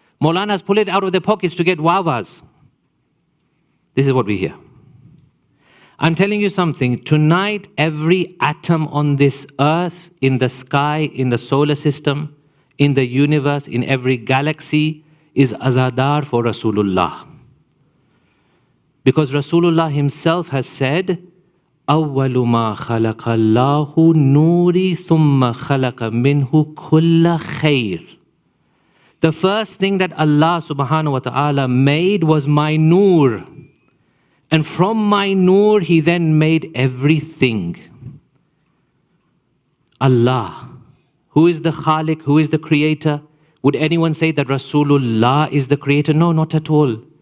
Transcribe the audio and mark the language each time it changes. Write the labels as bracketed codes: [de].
[en] Maulanas pull it out of their pockets to get wawas. This is what we hear. I'm telling you something. Tonight, every atom on this earth, in the sky, in the solar system, in the universe, in every galaxy, is azadar for Rasulullah. Because Rasulullah himself has said, [ar] أَوَّلُ مَا خَلَقَ اللَّهُ نُورِي ثُمَّ خَلَقَ مِنْهُ كُلَّ خَيْرٍ. [en] The first thing that Allah subhanahu wa ta'ala made was my nur. And from my nur, He then made everything. Allah, who is the Khaliq, who is the creator? Would anyone say that Rasulullah is the creator? No, not at all.